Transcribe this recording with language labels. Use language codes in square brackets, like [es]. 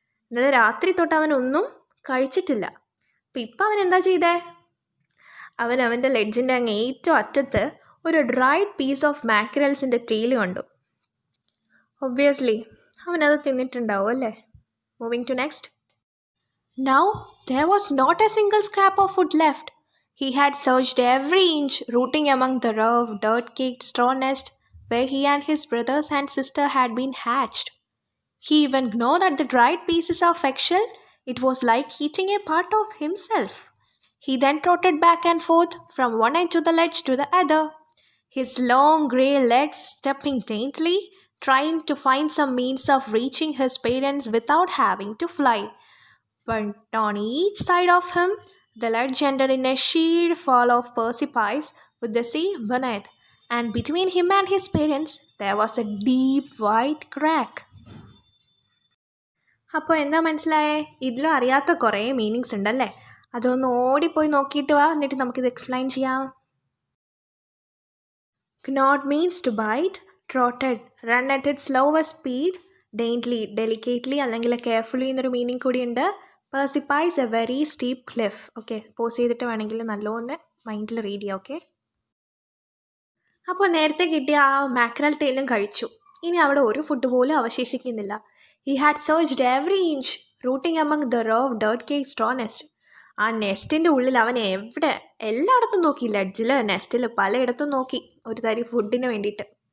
[ml] ഇന്നലെ രാത്രി തൊട്ട് അവനൊന്നും കഴിച്ചിട്ടില്ല. അപ്പം ഇപ്പം അവൻ എന്താ ചെയ്തേ? അവൻ്റെ ലെഡ്ജിൻ്റെ അങ്ങ് ഏറ്റവും അറ്റത്ത് ഒരു [en] dried piece of [ml] മാക്രൽസിൻ്റെ ടെയിൽ കണ്ടു. ഒബ്വിയസ്ലി അവനത് തിന്നിട്ടുണ്ടാവും അല്ലേ? [en] Moving to next. Now there was not a single scrap of food left. He had searched every inch, rooting among the rough, dirt-caked straw nest where he and his brothers and sister had been hatched. He even gnawed at the dried pieces of eggshell. It was like eating a part of himself. He then trotted back and forth from one end of the ledge to the other, his long grey legs stepping daintily, trying to find some means of reaching his parents without having to fly. But on each side of him, the ledge ended in a sheer fall of precipice with the sea beneath, and between him and his parents, there was a deep white crack. [ml] അപ്പോൾ എന്താ മനസ്സിലായേ? ഇതിലും അറിയാത്ത കുറേ meanings ഉണ്ടല്ലേ? അതൊന്ന് ഓടിപ്പോയി നോക്കിയിട്ട് വാ, എന്നിട്ട് നമുക്കിത് എക്സ്പ്ലെയിൻ ചെയ്യാം. [en] Gnawed means to bite, trotted, run at its slowest speed, daintily, delicately [ml] അല്ലെങ്കിൽ കെയർഫുള്ളി എന്നൊരു മീനിങ് കൂടിയുണ്ട്. [en] Precipice a very steep cliff. [ml] Okay, pose ചെയ്തിട്ട് വേണമെങ്കിൽ നല്ലോണം മൈൻഡിൽ റീഡ് ചെയ്യാം. ഓക്കെ, അപ്പോൾ നേരത്തെ കിട്ടിയ ആ മാക്രൽ ടെയിലും കഴിച്ചു. ഇനി അവിടെ ഒരു ഫുഡ് പോലും അവശേഷിക്കുന്നില്ല. [en] He had searched every inch, rooting among the rough dirt caked straw nest. [ml] ആ നെസ്റ്റിൻ്റെ ഉള്ളിൽ അവൻ എല്ലായിടത്തും നോക്കി, ലെഡ്ജിൽ, നെസ്റ്റിൽ, പലയിടത്തും നോക്കി ഒരു തരി ഫുഡിന് വേണ്ടിയിട്ട്.